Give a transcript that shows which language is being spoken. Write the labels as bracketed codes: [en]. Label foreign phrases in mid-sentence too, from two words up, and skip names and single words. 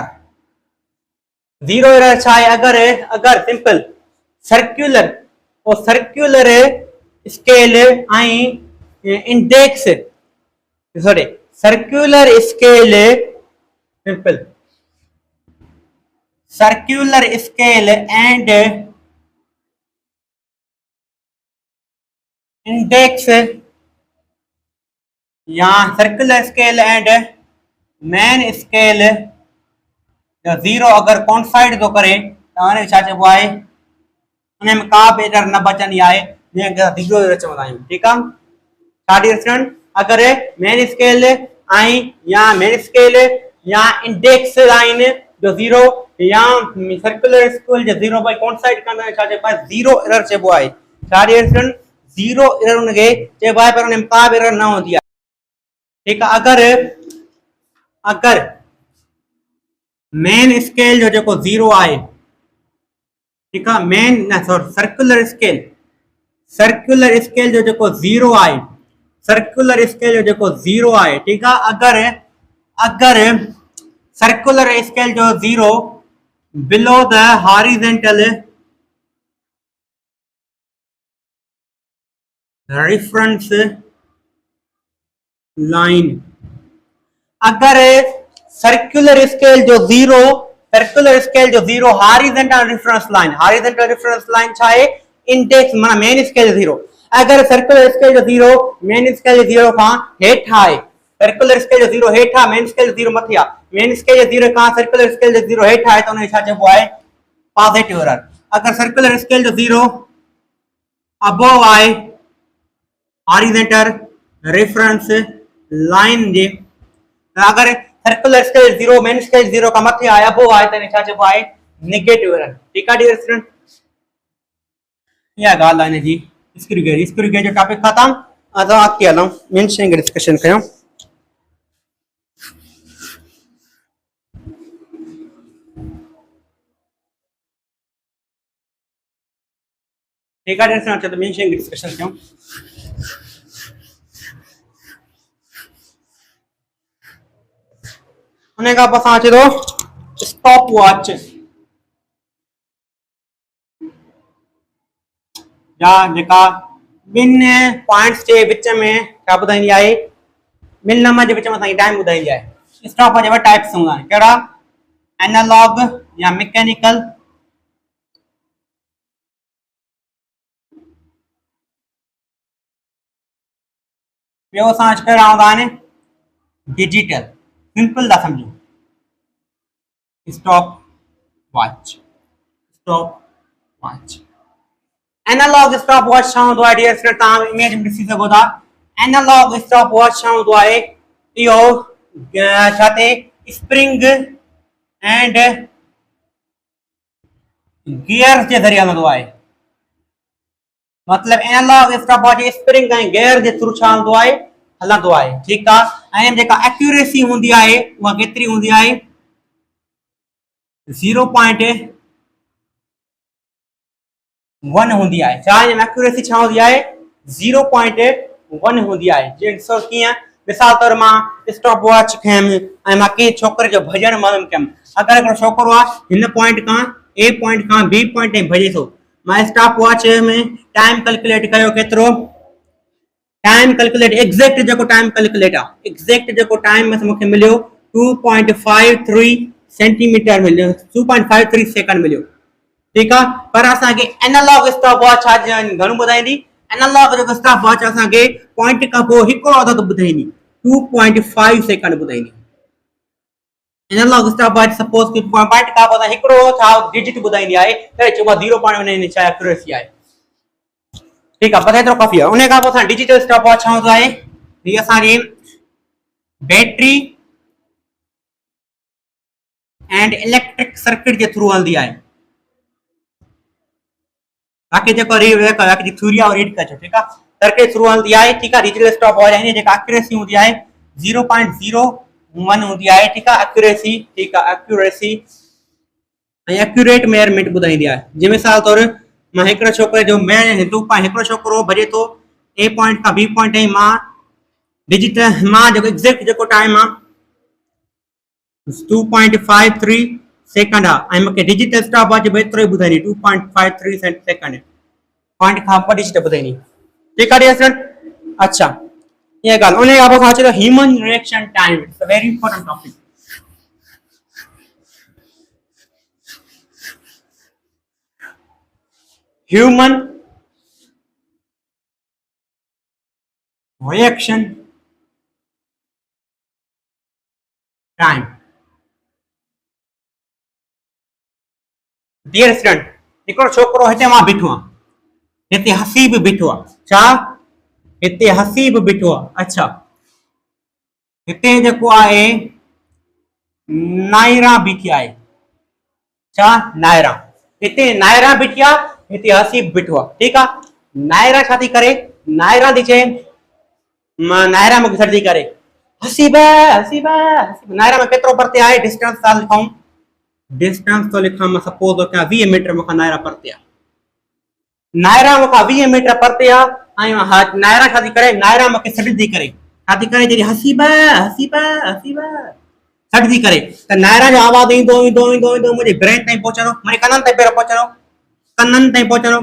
[en] zero error [sd] छा है? अगर [en] simple circular scale index sorry circular scale simple circular scale and [sd] इंडेक्स या [en] circular scale and main scale zero [sd] अगर कॉन्साइड तो करे तो छा चइबो आहे उनमें का बि एरर न बचंदी आहे, जीअं [en] zero error [sd] चवंदा आहियूं, ठीकु आहे। छा [en] dear student, [sd] अगर [en] main scale [sd] या [en] index line [sd] जो जीरो या [en] circular scale [sd] जो जीरो बाई कॉन्साइड कंदा छा चइबो आहे [en] zero error [sd] चइबो आहे। छा [en] dear student, zero error [sd] उनखे चइबो आहे, पर उनमें का बि एरर न हूंदी आहे, ठीकु आहे। अगर [en] main scale [sd] जो जेको जीरो आहे, [hi] ठीक है, [sd] मेन न सॉरी [en] circular scale [sd] जो जेको जीरो आहे, [en] circular scale [sd] जो जेको जीरो आहे, [hi] ठीक है। [sd] अगर [en] circular scale [sd] जो [en] zero below the horizontal reference line, [sd] अगर [en] circular scale [sd] जो [en] zero horizontal reference line [sd] छा है इंडेक्स माना [en] main scale zero. [sd] अगर [en] circular scale [sd] जो जीरो [en] main scale zero [sd] का हेठा है, [en] circular scale [sd] जो जीरो हेठा [en] main scale zero [sd] मथे आ, [en] main scale zero [sd] का [en] circular scale zero [sd] हेठा है तो उन्हें छा चइबो आहे [en] positive error. [sd] अगर [en] circular scale [sd] जो [en] zero above [sd] आहे [en] horizontal reference line [sd] जे, अगर [en] circular scale zero main scale zero [sd] का मथे आया वो आए तो छा चइबो आहे [en] negative error, [hi] ठीक है [en] dear student. [sd] या गाल आहे जी [en] screw gauge [sd] जो टॉपिक खत्म। असां अॻिते हलूं ॿिनि शयुनि खे डिस्कशन कयूं। [hi] ठीक है [en] dear student, [sd] तो ॿिनि शयुनि खे डिस्कशन कयूं। उन खां पोइ असां अचे थो [en] stop watch [sd] या जेका ॿिनि पॉइंट्स जे विच में छा ॿुधाईंदी आहे, ॿिनि नंबर जे विच में असांखे टाइम ॿुधाईंदी आहे। [en] stop watch [sd] जा टाइप्स हूंदा आहिनि, कहिड़ा? [en] analog ya mechanical, [sd] ॿियो असां कहिड़ा हूंदा आहिनि डिजिटल। सिंपल था समझो [en] stop watch analog stop watch [sd] छा हूंदो आहे [en] dear student, [sd] तव्हां इमेज में ॾिसी सघो था। [en] analog stop watch [sd] छा हूंदो आहे, इहो छा ते [en] spring and gear [sd] जे ज़रिए हलंदो आहे। मतलब [en] analog stop watch [sd] स्प्रिंग ऐं गियर जे थ्रू छा हलंदो आहे हलंदो आहे, ठीकु आहे। ऐं जेका एक्यूरेसी हूंदी आहे उहा केतिरी हूंदी आहे 0.1 हूंदी आहे। छा एक्यूरेसी छा हूंदी आहे 0.1 हूंदी आहे। ॾिसो कीअं, मिसाल तौर मां [en] stop watch [sd] खयमि ऐं मां कंहिं छोकिरे जो भॼण मालूम कयमि। अगरि हिकिड़ो छोकिरो आहे हिन पॉइंट खां ए पॉइंट खां बी पॉइंट ताईं भॼे थो, मां [en] stop watch [sd] में [en] time calculate [sd] कयो, केतिरो [en] time calculate, [sd] एग्जैक्ट जेको [en] time calculate [sd] आहे, एग्जैक्ट जेको टाइम मूंखे मिलियो 2.53 सेंटीमीटर मिलियो, 2.53 सेकंड मिलियो। [hi] ठीक है, [sd] पर असांखे [en] analog stop watch [sd] घणो ॿुधाईंदी? एनालॉग जेको [en] stop watch [sd] असांखे पॉइंट खां पोइ हिकिड़ो अदद ॿुधाईंदी, 2.5 सेकंड ॿुधाईंदी। [en] analog stop watch suppose [sd] कि पॉइंट खां पोइ हिकिड़ो छा डिजिट ॿुधाईंदी आहे, त चइबो आहे 0.1 छा एक्यूरेसी आहे। [hi] ठीक है, [sd] बस एतिरो काफ़ी आहे। उन खां पोइ असां [en] digital stop watch [sd] छा हूंदो आहे? हीअ असांजी [en] battery and electric circuit [sd] जे थ्रू हलंदी आहे। बाक़ी जेको बाक़ी थ्योरी आहे रीड कजो। ठीक आहे, [en] circuit through [sd] हलंदी आहे। ठीक आहे, [en] digital stop watch [sd] आहे जेका एक्यूरेसी हूंदी आहे 0.01 हूंदी आहे। ठीक आहे, एक्यूरेसी। ठीक आहे, एक्यूरेसी ऐं [en] accurate measurement [sd] ॿुधाईंदी आहे। जे मिसाल तौर मां हिकिड़े छोकिरे जो हिकिड़ो छोकिरो भॼे थो ए पॉइंट खां बी पॉइंट ताईं, मां डिजिटल मां जेको एग्जैक्ट जेको टाइम आहे 2.53 सेकंड आहे ऐं मूंखे [en] digital stop watch [sd] बि एतिरो ई ॿुधाईंदी 2.53 सेकंड, पॉइंट खां पोइ डिजिटल ॿुधाईंदी। ठीक आहे स्टूडेंट। अच्छा, ये ॻाल्हि। उन खां पोइ खां अचे [en] human reaction time, it's a very important topic. human reaction time. dear student, [sd] हिकिड़ो छोकिरो हिते मां बीठो आहे, हिते हसीब बीठो आहे। छा? हिते हसीब बीठो आहे। अच्छा, हिते जेको आहे नायरा बीठी आहे। छा? नायरा। हिते नायरा बीठी आहे, हिते हसीब बीठो आहे। ठीक आहे, नायरा छा थी करे? नायरा थी चए नायरा मूंखे सॾी करे हसीब हसीब हसीब। नायरा में केतिरो परते आहे? डिस्टेंस था लिखूं, [hi] डिस्टेंस तो लिखा मैं सपोज तो क्या [sd] 20 मीटर मूंखां नायरा परते आहे। नायरा मूंखां 20 मीटर परते आहे ऐं नायरा छा थी करे? नायरा मूंखे सॾ थी करे, छा थी करे? जॾहिं हसीब हसीब हसीब सॾ थी करे त नायरा जो आवाज़ ईंदो ईंदो ईंदो ईंदो मुंहिंजे ब्रेन ताईं पहुचंदो, मुंहिंजे कननि ताईं पहिरियों पहुचंदो, कननि ताईं पहुचंदो।